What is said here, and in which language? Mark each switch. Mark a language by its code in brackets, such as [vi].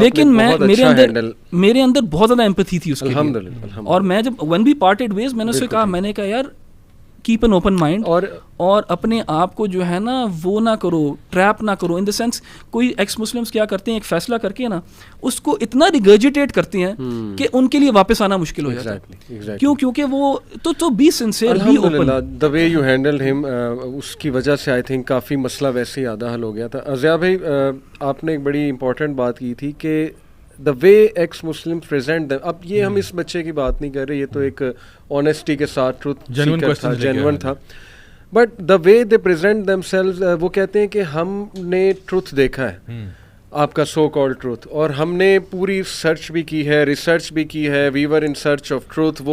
[ur] لیکن میرے اندر بہت زیادہ ایمپتھی تھی اس کے لیے, اور میں جب [en] when we parted ways [ur] میں نے اسے کہا, میں نے کہا یار [en] keep an open mind, [ur] اور اپنے آپ کو جو ہے نا وہ نہ کرو, ٹریپ نہ کرو. ان دا سینس کوئی ایکس مسلمس کیا کرتے ہیں, ایک فیصلہ کر کے نا اس کو اتنا ریگرجیٹیٹ کرتے ہیں کہ ان کے لیے واپس آنا مشکل ہو جاتا ہے. کیوں؟ کیونکہ وہ تو [en] Be sincere, be open. the way you handled him, [ur] اس کی وجہ سے آئی تھنک کافی مسئلہ ویسے ہی آدھا حل ہو گیا تھا. ضیاء بھائی, آپ نے ایک بڑی امپورٹنٹ بات کی تھی کہ [en] the way ex Muslims present them. [ur] اب یہ ہم اس بچے کی بات نہیں کر رہے, یہ تو ایک آنیسٹی کے ساتھ ٹروتھ جینون تھا, but [en] the way they present themselves, [ur] وہ کہتے ہیں کہ ہم نے ٹروتھ دیکھا ہے, آپ کا سو کالڈ ٹروتھ, اور ہم نے پوری سرچ بھی کی ہے, ریسرچ بھی کی ہے, [en] We were in search of truth.